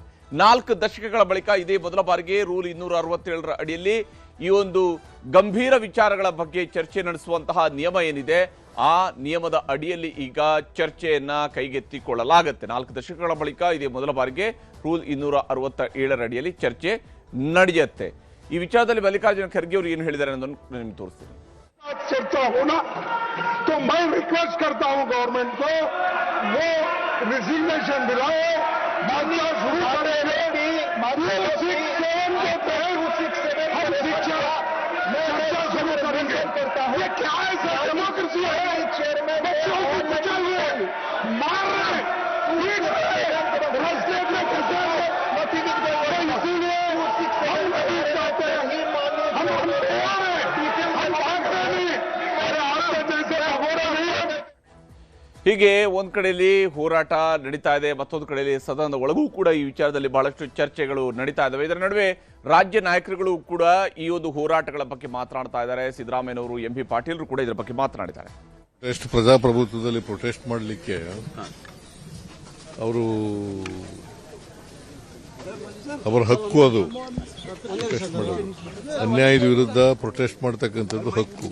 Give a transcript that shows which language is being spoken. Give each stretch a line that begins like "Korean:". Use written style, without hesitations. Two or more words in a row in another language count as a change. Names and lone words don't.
Kannada: 4 ದಶಕಗಳ ಬಳಿಕ ಇದೇ ಮೊದಲ ಬಾರಿಗೆ ರೂಲ್ 267ರ ಅಡಿಯಲ್ಲಿ ಈ ಒಂದು ಗಂಭೀರ ವಿಚಾರಗಳ ಬಗ್ಗೆ ಚರ್ಚೆ ನಡೆಸುವಂತಹ ನಿಯಮ ಏನಿದೆ, ಆ ನಿಯಮದ ಅಡಿಯಲ್ಲಿ ಈಗ ಚರ್ಚೆಯನ್ನ ಕೈಗೆತ್ತಿಕೊಳ್ಳಲಾಗುತ್ತೆ. 4 ದಶಕಗಳ ಬಳಿಕ ಇದೇ ಮೊದಲ ಬಾರಿಗೆ ರೂಲ್ 267ರ ಅಡಿಯಲ್ಲಿ ಚರ್ಚೆ ನಡೆಯುತ್ತೆ. ಈ ವಿಚಾರದಲ್ಲಿ ಮಲ್ಲಿಕಾರ್ಜುನ ಖರ್ಗೆ ಅವರು ಏನು ಹೇಳಿದ್ದಾರೆ ಅನ್ನೋದನ್ನು ನಿಮ್ಗೆ ತೋರಿಸ್ತೀನಿ.
Hindi: चर्चा होना तो मैं रिक्वेस्ट करता हूं गवर्नमेंट को वो रिजिग्नेशन दिलाए, मामला शुरू करेंगे. चर्चा शुरू करेंगे. ये क्या है सर, डेमोक्रेसी है. बच्चों को बचा हुए मार रहे इसीलिए हम नहीं चाहते, हम तैयार हैं, हम भाग रहे नहीं. अरे आपके जैसे हो रहा नहीं.
Kannada: ಹೀಗೆ ಒಂದ್ ಕಡೆಯಲ್ಲಿ ಹೋರಾಟ ನಡೀತಾ ಇದೆ, ಮತ್ತೊಂದು ಕಡೆಯಲ್ಲಿ ಸದನದ ಒಳಗೂ ಕೂಡ ಈ ವಿಚಾರದಲ್ಲಿ ಬಹಳಷ್ಟು ಚರ್ಚೆಗಳು ನಡೀತಾ ಇದ್ದಾವೆ. ಇದರ ನಡುವೆ ರಾಜ್ಯ ನಾಯಕರುಗಳು ಕೂಡ ಈ ಒಂದು ಹೋರಾಟಗಳ ಬಗ್ಗೆ ಮಾತನಾಡ್ತಾ ಇದ್ದಾರೆ. ಸಿದ್ದರಾಮಯ್ಯನವರು, MP ಪಾಟೀಲ್ ಕೂಡ ಇದರ ಬಗ್ಗೆ ಮಾತನಾಡಿದ್ದಾರೆ. ಎಷ್ಟು ಪ್ರಜಾಪ್ರಭುತ್ವದಲ್ಲಿ ಪ್ರೊಟೆಸ್ಟ್ ಮಾಡಲಿಕ್ಕೆ ಅವರ ಹಕ್ಕು, ಅದು ಪ್ರೊಟೆಸ್ಟ್ ಮಾಡೋದು, ಅನ್ಯಾಯದ ವಿರುದ್ಧ ಪ್ರೊಟೆಸ್ಟ್ ಮಾಡ್ತಕ್ಕಂಥದ್ದು ಹಕ್ಕು.